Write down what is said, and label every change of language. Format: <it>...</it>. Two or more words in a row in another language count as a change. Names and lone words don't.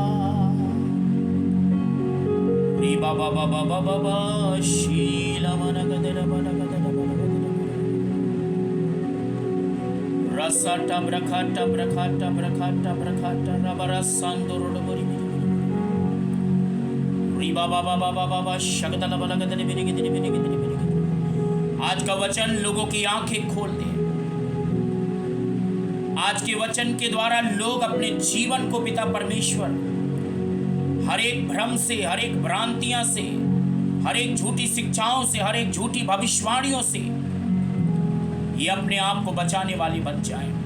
<hi>री बाबा बाबा बाबा शीला मनगदर बनगदर रसाटा ब्रखाटा ब्रखाटा ब्रखाटा ब्रखाटा रबरा सांदोरो बोरी री बाबा बाबा बाबा शगदल बलगदल बिरिगिदल बिरिगिदल बिरिगिदल। आज का वचन लोगों की आंखें खोल दे। आज के वचन के द्वारा लोग अपने जीवन को पिता परमेश्वर हर एक भ्रम से, हर एक भ्रांतियां से, हर एक झूठी शिक्षाओं से, हर एक झूठी भविष्यवाणियों से ये अपने आप को बचाने वाली बन जाए।</hi>